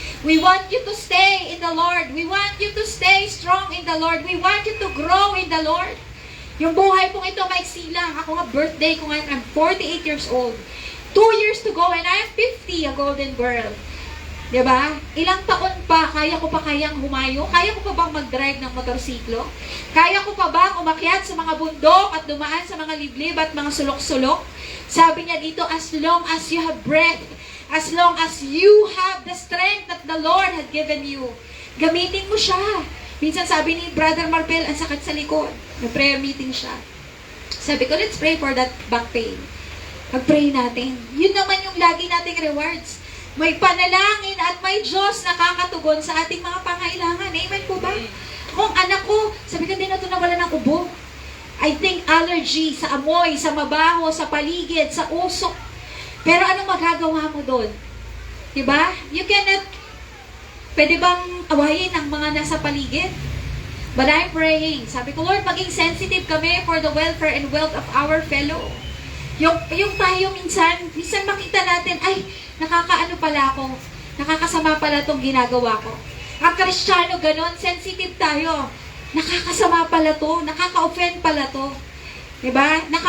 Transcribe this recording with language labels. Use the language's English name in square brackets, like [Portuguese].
[English] We want you to stay in the Lord. We want you to stay strong in the Lord. We want you to grow in the Lord. [Filipino] Yung buhay pong ito, maiksi lang. Ako nga, birthday ko ngayon, [English] I'm 48 years old. 2 years to go, and I'm 50, a golden girl. [Filipino] Diba? Ilang taon pa, kaya ko pa kayang humayo? Kaya ko pa bang mag-drive ng motorsiklo? Kaya ko pa bang umakyat sa mga bundok at dumaan sa mga liblib at mga sulok-sulok? Sabi niya dito, [English] as long as you have breath, as long as you have the strength that the Lord had given you, [Filipino] gamitin mo siya. Minsan sabi ni Brother Marpel, ang sakit sa likod. May-prayer meeting siya. Sabi ko, [English] let's pray for that back pain. [Filipino] Mag-pray natin. Yun naman yung lagi nating rewards. May panalangin at may Diyos na kakatugon sa ating mga pangailangan. Amen po ba? Kung anak ko, sabi ko din na ito nawala ng ubo. [English] I think allergy [Filipino] sa amoy, sa mabaho, sa paligid, sa usok. Pero anong magagawa mo doon? Diba? [English] You cannot, [Filipino] pwede bang awayin ang mga nasa paligid? [English] But I'm praying. [Filipino] Sabi ko, [English] Lord, [Filipino] maging sensitive kami [English] for the welfare and wealth of our fellow. [Filipino] Yung tayo minsan makita natin, ay, nakakaano pala ako, nakakasama pala itong ginagawa ko. Ang Kristiyano, ganon, sensitive tayo. Nakakasama pala to, nakaka-offend pala to. Diba?